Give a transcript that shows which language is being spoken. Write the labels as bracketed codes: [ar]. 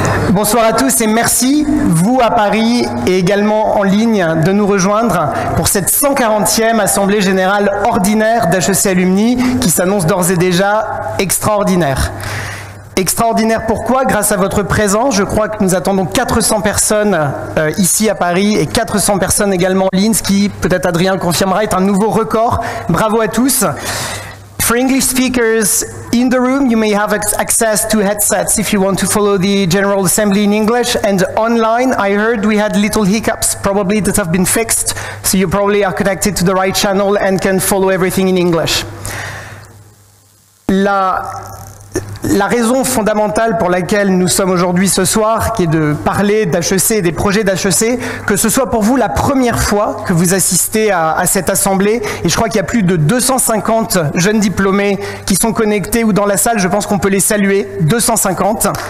[fr] Bonsoir à tous et merci, vous à Paris et également en ligne, de nous rejoindre pour cette 140e Assemblée Générale Ordinaire d'HEC Alumni qui s'annonce d'ores et déjà extraordinaire. Extraordinaire pourquoi? Grâce à votre présence, je crois que nous attendons 400 personnes ici à Paris et 400 personnes également en ligne, ce qui, peut-être Adrien confirmera, est un nouveau record. Bravo à tous. [en] For English speakers in the room, you may have access to headsets if you want to follow the General Assembly in English. And online, I heard we had little hiccups, probably that have been fixed, so you probably are connected to the right channel and can follow everything in English. [fr] La raison fondamentale pour laquelle nous sommes aujourd'hui ce soir, qui est de parler d'HEC et des projets d'HEC, que ce soit pour vous la première fois que vous assistez à cette assemblée, et je crois qu'il y a plus de 250 jeunes diplômés qui sont connectés ou dans la salle, je pense qu'on peut les saluer, 250.